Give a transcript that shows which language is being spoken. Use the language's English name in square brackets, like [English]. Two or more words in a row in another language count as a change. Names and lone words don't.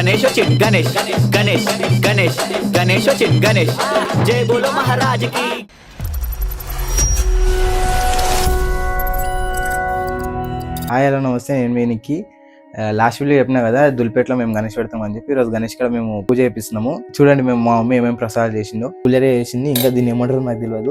[Hindi] गणेश चिन गणेश गणेश गणेश गणेश चिन गणेश जय बोलो महाराज की। [English] hi hello [Telugu] నమస్తే, నేను మీ నిక్కి. [English] last video [Telugu] చెప్పినా కదా దుల్పేటలో మేము గణేష్ పెడతామని చెప్పి. ఈరోజు గణేష్ కూడా మేము పూజ చేపిస్తున్నాము. చూడండి మేము మా మమ్మీ ఏమేమి ప్రసాదాలు చేసిందో. పూజరే చేసింది, ఇంకా దీన్ని ఏమంటారు నాకు తెలియదు.